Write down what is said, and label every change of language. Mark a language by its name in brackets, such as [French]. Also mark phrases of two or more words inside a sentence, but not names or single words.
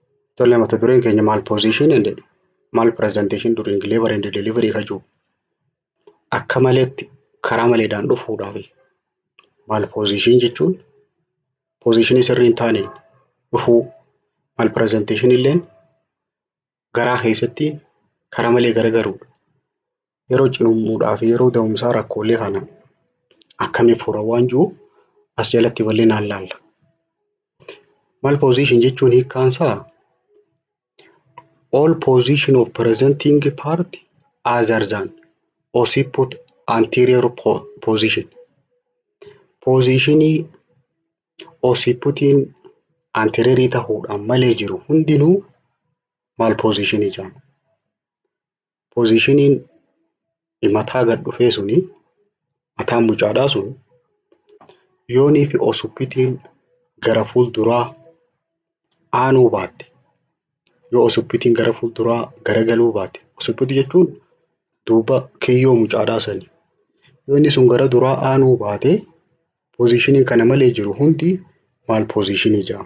[Oromo] Tole mata dureen keenya maal [English] position and [Oromo] maal [English] presentation during labor and delivery [Oromo] ka jiru akka maleetti karaa maleedhaan dhufuudhaaf maal position jechuun positionii sirrii hin taaneen dhufuu maal presentation illeen garaa keessatti karaa malee garagaruudha. Yeroo cinumuudhaa fi yeroo da'umsaa rakkoolee kana akkamiif fura waan jiru as jalatti bal'inaan laalla. Maal position jechuun hiikkaansaa [English] all position of presenting part other than occiput anterior position. [Oromo] Positionii occiputiin anterior ta'uudhaan malee jiru hundinuu maal positionii jedhama. Positioniin mataa gad dhufee suni mataan mucaadhaa sun yoonii fi occiputiin gara fuulduraa aanuu baatte yoo occiputiin gara fuulduraa garagaluu baatte occiput jechuun duuba kiyyoo mucaadhaa sani yoo inni sun gara duraa aanuu baate positioniin kana malee jiru hundi maal positionii jedhama.